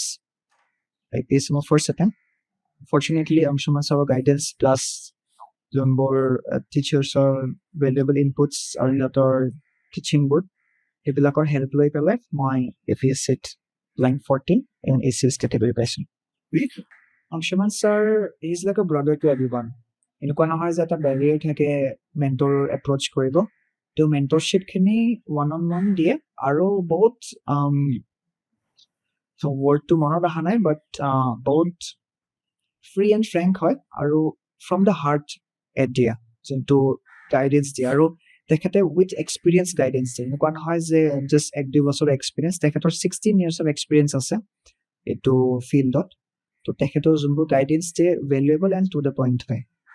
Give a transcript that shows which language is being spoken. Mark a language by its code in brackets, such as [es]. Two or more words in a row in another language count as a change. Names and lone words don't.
[as] APSC মোৰ ফাৰ্ষ্ট এটেম্প। ফৰ্চুনেটলি আংশুমান ছাৰৰ গাইডেন্স প্লাছ যোনবোৰ টিচাৰ্ছৰ [en] valuable inputs [as] আৰু সিহঁতৰ টিচিংবোৰ, সেইবিলাকৰ হেল্প লৈ পেলাই মই APSCত ৰেংক 14 and ACS কেটেগৰী পাইছোঁ। [en] আংশুমান sir is like a brother to everyone। [as] এনেকুৱা নহয় যে এটা বেৰিয়াৰ থাকে মেণ্টৰ এপ্ৰ'চ কৰিব। তেওঁ মেণ্টৰশ্বিপখিনি one-on-one দিয়ে, আৰু বহুত ৱৰ্ডটো মনত অহা নাই, বাট বহুত [en] free and frank [as] হয়, আৰু [en] from the heart [as] দিয়ে যোনটো গাইডেন্স দিয়ে। আৰু তেখেতে [en] with experience [as] গাইডেন্স দিয়ে। এনেকুৱা নহয় যে জাষ্ট 1-2 বছৰৰ এক্সপিৰিয়েঞ্চ, তেখেতৰ 16 [en] years of experience [as] আছে এইটো ফিল্ডত। তো তেখেতৰ যোনবোৰ গাইডেন্স দিয়ে [en] valuable and to the point [as] হয়।